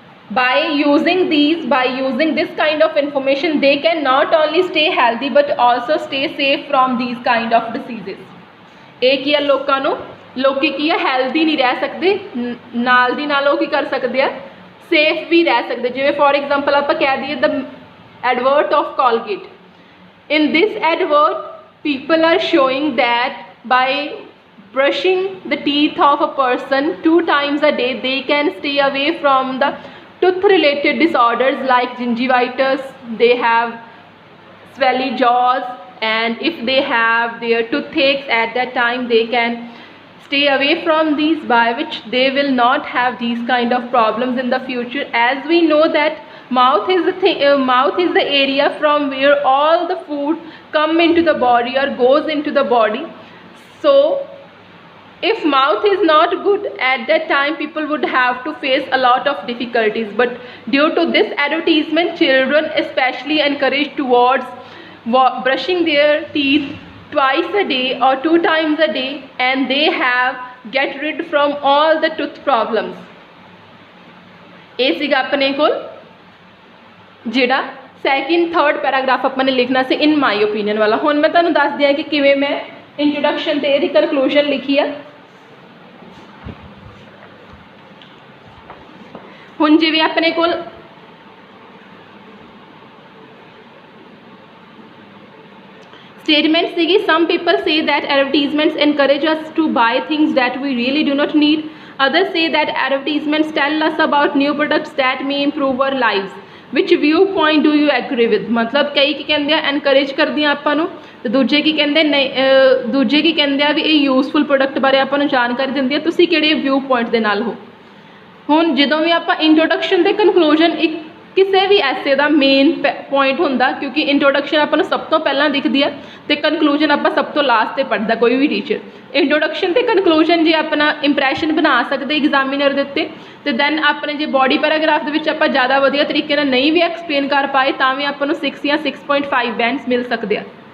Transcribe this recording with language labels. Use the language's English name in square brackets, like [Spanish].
[English] By using this kind of information, they can not only stay healthy but also stay safe from these kind of diseases. [Punjabi] ਇਹ ਕੀ ਆ, ਲੋਕੀ ਕੀ ਆ healthy ਨਹੀਂ ਰਹਿ ਸਕਦੇ, ਨਾਲ ਦੀ ਨਾਲ ਉਹ ਕੀ ਕਰ ਸਕਦੇ ਆ ਸੇਫ ਵੀ ਰਹਿ ਸਕਦੇ। ਜਿਵੇਂ ਫੋਰ ਐਗਜ਼ਾਮਪਲ ਆਪਾਂ ਕਹਿ ਦਈਏ ਦ Edward of Colgate. [English] In this advert, people are showing that by brushing the teeth of a person 2 times a day, they can stay away from the tooth related disorders like gingivitis. They have swelly jaws, and if they have their toothaches at that time, they can stay away from these, by which they will not have these kind of problems in the future. As we know that mouth is the area from where all the food come into the body or goes into the body. So if mouth is not good at that time, people would have to face a lot of difficulties, but due to this advertisement, children especially encouraged towards brushing their teeth twice a day or 2 times a day, and they have get rid from all the tooth problems. [Punjabi] ਇਹ ਸੀਗਾ ਆਪਣੇ ਕੋਲ ਜਿਹੜਾ second third paragraph ਆਪਾਂ ਨੇ ਲਿਖਣਾ ਸੀ ਇਨ ਮਾਈ opinion ਵਾਲਾ। ਹੁਣ ਮੈਂ ਤੁਹਾਨੂੰ ਦੱਸ ਦਿਆਂ ਕਿ ਕਿਵੇਂ ਮੈਂ ਇੰਟਰੋਡਕਸ਼ਨ ਤੇ ਇਹਦੀ ਕਨਕਲੂਜਨ ਲਿਖੀ ਆ। ਹੁਣ ਜਿਵੇਂ ਆਪਣੇ ਕੋਲ statement ਸੀਗੀ, [English] some people say that advertisements encourage us to buy things that we really do not need. Others say that advertisements tell us about new products that may improve our lives. Which viewpoint do you agree with? [Punjabi] मतलब कई की कहते हैं encourage करदियां आपां नूं ते दूजे की कहते नहीं, दूजे की कहते हैं भी ये यूजफुल प्रोडक्ट बारे आपां नूं जानकारी दिंदी है। तुसीं किहड़े व्यू पॉइंट दे नाल हो? ਹੁਣ ਜਦੋਂ ਵੀ ਆਪਾਂ ਇੰਟਰੋਡਕਸ਼ਨ ਤੇ ਕਨਕਲੂਜਨ ਇੱਕ ਕਿਸੇ ਵੀ ਐਸੇ ਦਾ ਮੇਨ ਪੁਆਇੰਟ ਹੁੰਦਾ, ਕਿਉਂਕਿ ਇੰਟਰੋਡਕਸ਼ਨ ਆਪਾਂ ਨੂੰ ਸਭ ਤੋਂ ਪਹਿਲਾਂ ਦਿਖਦੀ ਹੈ ਤੇ ਕਨਕਲੂਜਨ ਆਪਾਂ ਸਭ ਤੋਂ ਲਾਸਟ ਤੇ ਪੜ੍ਹਦਾ ਕੋਈ ਵੀ ਟੀਚਰ। ਇੰਟਰੋਡਕਸ਼ਨ ਤੇ ਕਨਕਲੂਜਨ ਜੇ ਆਪਣਾ ਇੰਪ੍ਰੈਸ਼ਨ ਬਣਾ ਸਕਦੇ ਐਗਜ਼ਾਮੀਨਰ ਦੇ ਉੱਤੇ, ਤੇ ਦੈਨ ਆਪਣੇ ਜੇ ਬੋਡੀ ਪੈਰਾਗ੍ਰਾਫ ਦੇ ਵਿੱਚ ਆਪਾਂ ਜ਼ਿਆਦਾ ਵਧੀਆ ਤਰੀਕੇ ਨਾਲ ਨਹੀਂ ਵੀ ਐਕਸਪਲੇਨ ਕਰ ਪਾਏ ਤਾਂ ਵੀ ਆਪਾਂ ਨੂੰ 6 ਜਾਂ 6.5 ਬੈਂਡਸ ਮਿਲ ਸਕਦੇ ਆ।